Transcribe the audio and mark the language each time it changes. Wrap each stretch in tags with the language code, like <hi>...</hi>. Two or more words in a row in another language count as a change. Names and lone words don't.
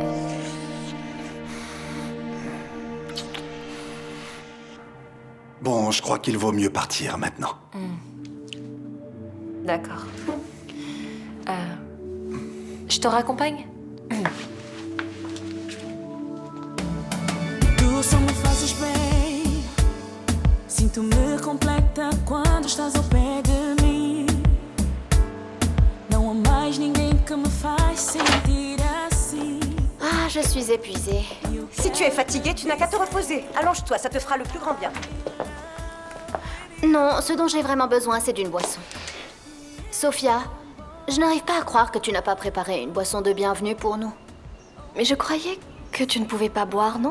<fr>Bon, je crois qu'il vaut mieux partir maintenant. D'accord. Je te raccompagne?</fr> <pt>Tu só me fazes bem. Sinto-me completa quando estás ao pé de mim. Não há mais ninguém que me faz sentir assim.</pt> <fr>Ah, je suis épuisée. Si tu es fatiguée, tu n'as qu'à te reposer. Allonge-toi, ça te fera le plus grand bien. Non, ce dont j'ai vraiment besoin, c'est d'une boisson. Sophia, je n'arrive pas à croire que tu n'as pas préparé une boisson de bienvenue pour nous. Mais je croyais que tu ne pouvais pas boire, non?</fr>